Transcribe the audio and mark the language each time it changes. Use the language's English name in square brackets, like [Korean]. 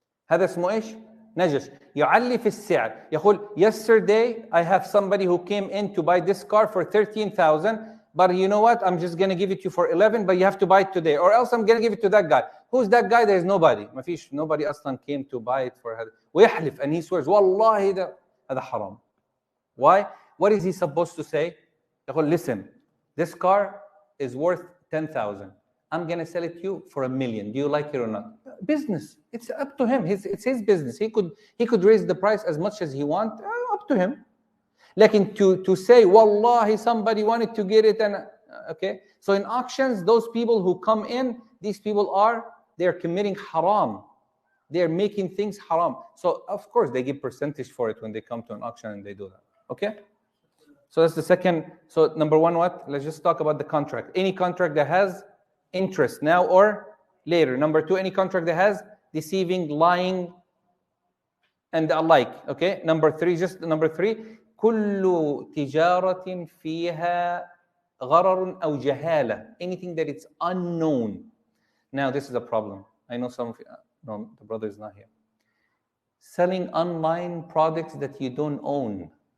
[Arabic] هذا اسمه ايش؟ نجش. يعلي في السعر. [English] يقول yesterday I have somebody who came in to buy this car for 13,000, but you know what? I'm just going to give it to you for 11, but you have to buy it today, or else I'm going to give it to that guy. Who's that guy? There's nobody. [Arabic] ما فيش [English] nobody [Arabic] أصلا [English] came to buy it for [Arabic] هذا. ويحلف [English] and he swears [Arabic] والله هذا حرام. [English] Why? What is he supposed to say? يقول listen, this car is worth 10,000. I'm going to sell it to you for $1 million. Do you like it or not? Business. It's up to him. It's his business. He could raise the price as much as he wants. Up to him. Like to say, Wallahi, somebody wanted to get it. And okay. So in auctions, those people who come in, these people they're committing haram. They're making things haram. So of course they give percentage for it when they come to an auction and they do that. Okay. So that's the second. So number one, what? Let's just talk about the contract. Any contract that has interest now or later. Number two, any contract that has deceiving, lying, and the like. Okay. Number three, [Arabic] كل تجارة فيها غرر أو جهالة. [English] Anything that it's unknown. Now this is a problem. I know some of you. No, the brother is not here. Selling online products that you don't own.